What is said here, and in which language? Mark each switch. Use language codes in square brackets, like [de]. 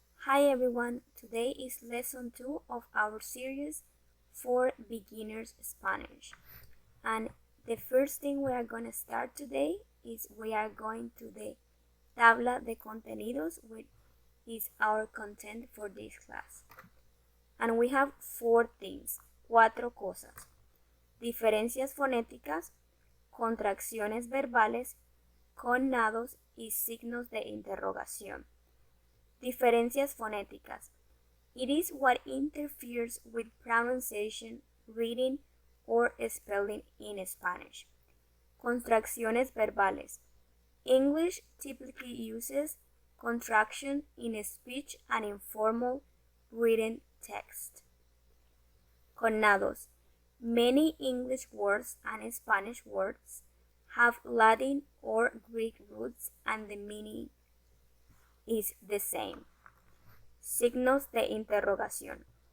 [en] Hi everyone, today is lesson 2 of our series for beginners Spanish. And the first thing we are going to start today is we are going to the [es] tabla de contenidos, [en] which is our content for this class. And we have 4 things, [es] 4 cosas. Diferencias fonéticas, contracciones verbales, cognates y signos de interrogación. Diferencias fonéticas. [en] It is what interferes with pronunciation, reading, or spelling in Spanish. [es] Contracciones verbales. [en] English typically uses contraction in speech and informal written text. Cognates. Many English words and Spanish words have Latin or Greek roots and the meaning is the same. [es] Signos de interrogación.